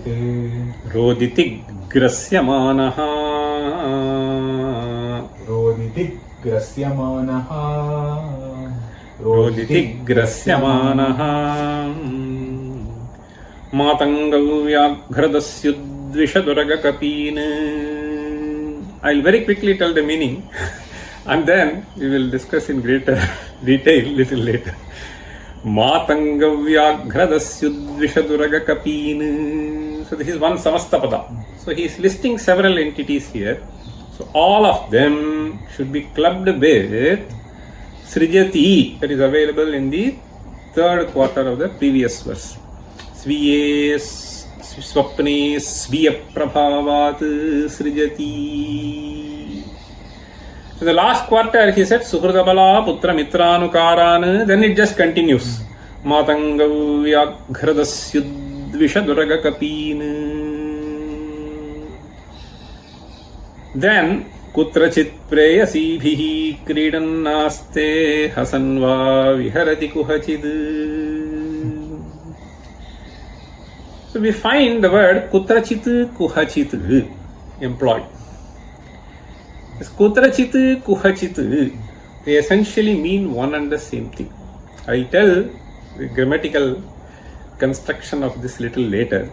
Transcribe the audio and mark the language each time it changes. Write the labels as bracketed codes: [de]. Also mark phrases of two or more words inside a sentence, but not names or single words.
[sa] Roditi grasyamanaha Roditi grasyamanaha Roditi grasyamanaha Matangavyaghradasyu dvishaduragakapin. [en] I'll very quickly tell the meaning and then we will discuss in greater detail little later. [sa] Matangavyaghradasyu dvishaduragakapin. [en] So this is one samastapada. So he is listing several entities here. So all of them should be clubbed with Srijati, that is available in the third quarter of the previous verse. [sa] Sviye swapne sviya prabhavat srijati. [en] So the last quarter he said [sa] Suhridabala putra mitranukaran, [en] then it just continues. [sa] Matangavyaghradasyu dvishaduragakapin. Then Kutrachit preyasibhihi kridannaste hasanva viharati kuhachid. [en] So we find the word [sa] kutrachit kuhachit [en] employed. This [sa] kutrachit kuhachit, [en] they essentially mean one and the same thing. I'll tell the grammatical construction of this little later.